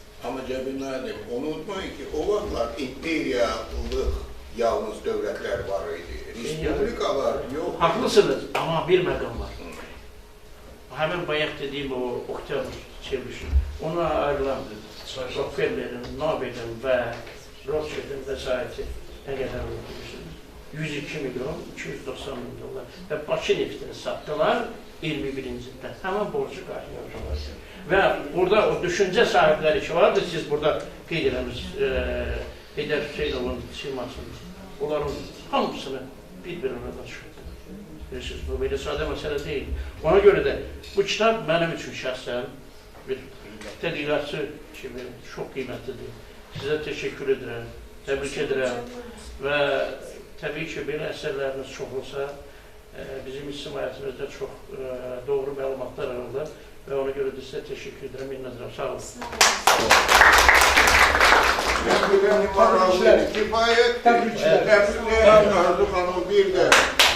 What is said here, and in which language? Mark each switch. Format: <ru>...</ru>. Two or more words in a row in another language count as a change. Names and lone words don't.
<az>Amma Cəbilmədim, unutmayın ki, o vaxtlar imperiyalıq yalnız dövlətlər var idi. Respublikalar yox.</az> <tr>Haklısınız ama</tr> <az>bir məqam var.</az> <tr>Hemen bayaq dediyim o oktyabr çevrilişi, ona ayrılan Rockefeller'in, Nobel'in ve Rothschild'in vesayeti ne kadar bilirsiniz? 102 milyon 290 bin dolar ve Bakı neftini sattılar 21. ildə.</tr> <az>Hemen borcu qaytardılar.</az> <tr>Ve burada o düşünce sahipleri ki vardı,</tr> <az>siz burada qeyd eləmiş Heydər Hüseynovun simasını, onların hamısını bir-birine danışırdı. Bilirsiniz,</az> <tr>bu böyle sade mesele değil. Ona göre de bu kitap benim için şahsen</tr> <az>bir tədqiqatçı kimi</az> <tr>çok kıymetlidir. Size teşekkür ederim, tebrik ederim ve tabii ki böyle eserleriniz çok olsa</tr> <az>bizim ictimaiyyətimizdə çox doğru məlumatlar alırlar</az> <tr>ve ona göre de size teşekkür ederim,</tr> <az>minnətdarım, sağ olun. Təbriklər, kifayət. Təbriklər. Təbriklər, Arzu xanım, bir də</az>